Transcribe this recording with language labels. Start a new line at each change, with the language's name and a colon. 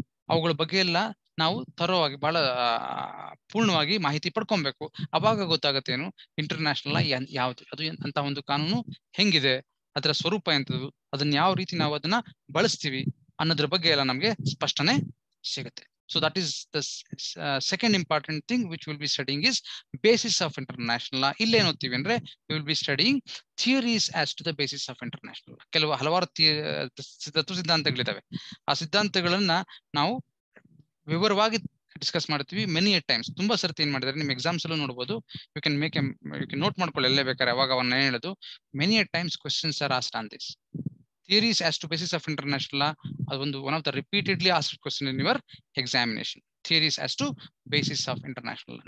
Kannada: ಅವುಗಳ ಬಗ್ಗೆ ಎಲ್ಲ ನಾವು ತರೋವಾಗಿ ಬಹಳ ಪೂರ್ಣವಾಗಿ ಮಾಹಿತಿ ಪಡ್ಕೊಬೇಕು. ಅವಾಗ ಗೊತ್ತಾಗತ್ತೇನು ಇಂಟರ್ನ್ಯಾಷನಲ್ ಯಾವ್ದು, ಅದು ಅಂತ ಒಂದು ಕಾನೂನು ಹೆಂಗಿದೆ, ಅದರ ಸ್ವರೂಪ ಎಂತದ್ದು, ಅದನ್ನ ಯಾವ ರೀತಿ ನಾವು ಅದನ್ನ ಬಳಸ್ತೀವಿ ಅನ್ನೋದ್ರ ಬಗ್ಗೆ ಎಲ್ಲ ನಮ್ಗೆ ಸ್ಪಷ್ಟನೆ ಸಿಗುತ್ತೆ.
English: So that is the second important thing which we'll be studying is basis of international law.
Kannada: ಇಲ್ಲೇನು ಓದ್ತೀವಿ ಅಂದ್ರೆ
English: we will be studying theories as to the basis of international law.
Kannada: ಕೆಲವು ಹಲವಾರು ತತ್ವ ಸಿದ್ಧಾಂತಗಳಿದಾವೆ. ಆ ಸಿದ್ಧಾಂತಗಳನ್ನ ನಾವು ವಿವರವಾಗಿ ಡಿಸ್ಕಸ್ ಮಾಡ್ತೀವಿ
English: Many a times.
Kannada: ತುಂಬಾ ಸರ್ತಿ ಏನ್ ಮಾಡಿದ್ರೆ ನಿಮ್ ಎಕ್ಸಾಮ್ಸ್ ಅಲ್ಲೂ ನೋಡಬಹುದು.
English: you can
Kannada: ನೋಟ್ ಮಾಡ್ಕೊಳ್ಳಿ ಎಲ್ಲೇ ಬೇಕಾದ್ರೆ. ಅವಾಗ ಅವನ್ನ ಹೇಳೋದು
English: Many a times questions are asked on this theories as to basis of international law.
Kannada: ಅದೊಂದು
English: one of the repeatedly asked question in your examination. Theories as to basis of international law.